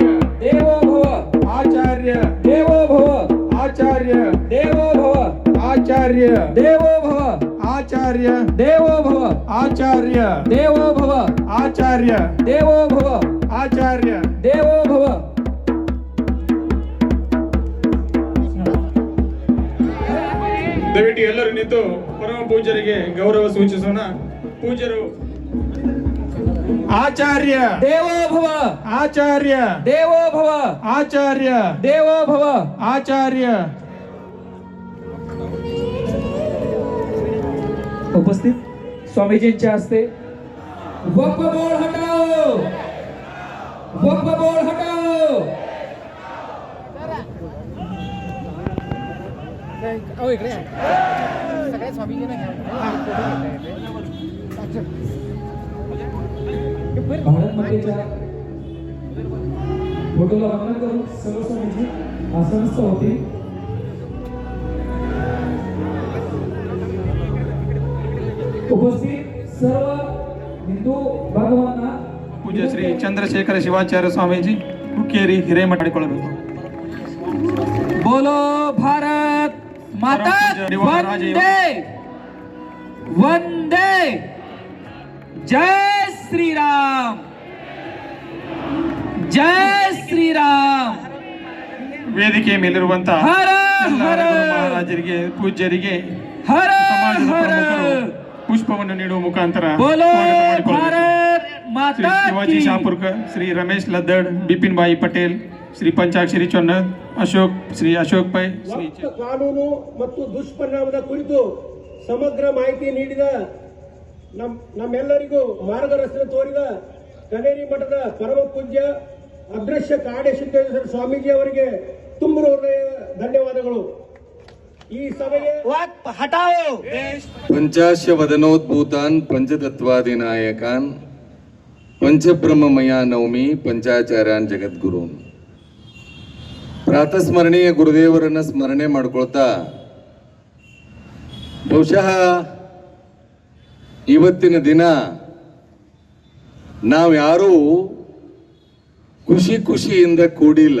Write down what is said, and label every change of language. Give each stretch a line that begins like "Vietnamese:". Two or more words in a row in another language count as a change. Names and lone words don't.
Sanskrit: ದೇವೋ ಭವ ಆಚಾರ್ಯ ದೇವೋ ಭವ ಆಚಾರ್ಯ ದೇವೋ ಭವ ಆಚಾರ್ಯ ದೇವೋ ಭವ ಆಚಾರ್ಯ ದೇವೋ ಭವ ಆಚಾರ್ಯ ದೇವೋ ಭವ ಆಚಾರ್ಯ ದೇವೋ ಭವ ಆಚಾರ್ಯ ದೇವೋ ಭವ.
Kannada: ದಯವಿಟ್ಟು ಎಲ್ಲರೂ ನಿಂತು ಪರಮ ಪೂಜ್ಯರಿಗೆ ಗೌರವ ಸೂಚಿಸೋಣ. ಪೂಜ್ಯರು ಆಚಾರ್ಯ
Sanskrit: ದೇವೋ ಭವ ಆಚಾರ್ಯ ದೇವೋ ಭವ ಆಚಾರ್ಯ ದೇವೋ ಭವ आचार्य.
Marathi: उपस्थित स्वामीजींच्या हस्ते
Hindi: वक्फ बोर्ड हटाओ, वक्फ बोर्ड हटाओ.
Marathi: इकडे सगळ्या स्वामीजींना घ्या. भारत मातेच्या फोटोला वंदन करून सर्व स्वामीजी आसनस्थ होते. उपस्थित सर्व हिंदू बांधवांना
Kannada: ಪೂಜ್ಯ ಶ್ರೀ ಚಂದ್ರಶೇಖರ ಶಿವಾಚಾರ್ಯ ಸ್ವಾಮೀಜಿ ಹುಕ್ಕೇರಿ ಹಿರೇಮಠ ಮಾಡಿಕೊಳ್ಳಬೇಕು.
Hindi: बोलो भारत माता वंदे वंदे जय श्री राम जय श्री राम.
Kannada: ವೇದಿಕೆ ಮೇಲಿರುವಂತಹ
Hindi: ಹರ
Kannada: ಎಲ್ಲ
Hindi: ಹರ
Kannada: ಮಹಾರಾಜರಿಗೆ ಪೂಜ್ಯರಿಗೆ
Hindi: हर
Kannada: ಸಮಾಜದ
Hindi: हर
Kannada: ಪ್ರಮುಖರು ಪುಷ್ಪವನ್ನು ನೀಡುವ ಮುಖಾಂತರ
Hindi: बोलो
Kannada: ಸ್ವಾಗತ ಮಾಡಿಕೊಳ್ಳಬೇಕು.
Hindi: भारत
Kannada: ಶ್ರೀ
Hindi: माता
Kannada: ಶಿವಾಜಿ
Hindi: की
Kannada: ಶಾಪುರ್ಕರ್, ಶ್ರೀ ರಮೇಶ್ ಲದ್ದಡ್, ಬಿಪಿನ್ ಭಾಯಿ ಪಟೇಲ್, ಶ್ರೀ ಪಂಚಾಕ್ಷರಿ ಚೊನ್ನದ್, ಶ್ರೀ ಅಶೋಕ್ ಪೈ, ಶ್ರೀ ವಕ್ಫ್ ಕಾನೂನು ಮತ್ತು ದುಷ್ಪರಿಣಾಮದ ಕುರಿತು ಸಮಗ್ರ ಮಾಹಿತಿ ನೀಡಿದ ನಮ್ಮೆಲ್ಲರಿಗೂ ಮಾರ್ಗದರ್ಶನ ತೋರಿದ ಕನೇರಿ ಮಠದ ಪರಮ ಪೂಜ್ಯ ಅದೃಶ್ಯ ಕಾಡೇಶ್ವರ ಸ್ವಾಮೀಜಿ ಅವರಿಗೆ ತುಂಬ ಹೃದಯ ಧನ್ಯವಾದಗಳು. ಈ ಸಭೆಗೆ
Sanskrit: पंचाश्य वदनोद्भूतान् पंचतत्वादिनायकान् पंचब्रह्ममया नवमी पंचाचार्यान् ಜಗದ್ಗುರುನ್.
Kannada: ಪ್ರಾತಸ್ಮರಣೀಯ ಗುರುದೇವರನ್ನ ಸ್ಮರಣೆ ಮಾಡ್ಕೊಳ್ತಾ ಬಹುಶಃ ಇವತ್ತಿನ ದಿನ ನಾವ್ಯಾರೂ ಖುಷಿಯಿಂದ ಕೂಡಿಲ್ಲ.